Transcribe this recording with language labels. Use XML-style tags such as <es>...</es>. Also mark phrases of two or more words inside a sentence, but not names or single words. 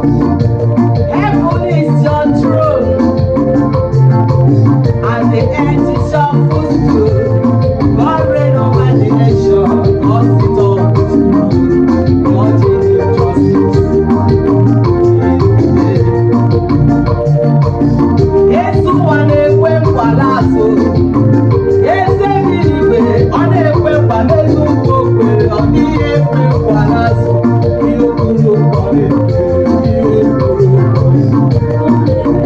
<en>Heaven is your throne, and the earth is your footstool. God reign over the nation, God sit on the throne. God is your justice.</en> <ig>Yesu wa na-ekwe nkwa n'azụ. Eze bi n'igwe, ọ na-ekwe nkwa n'elu ugwu okwe, ọ dịghị ekwe nkwa n'azụ. Ihe o kwuru, ọ na-ekwe, ihe o kwuru, ọ na-ekwe.</ig>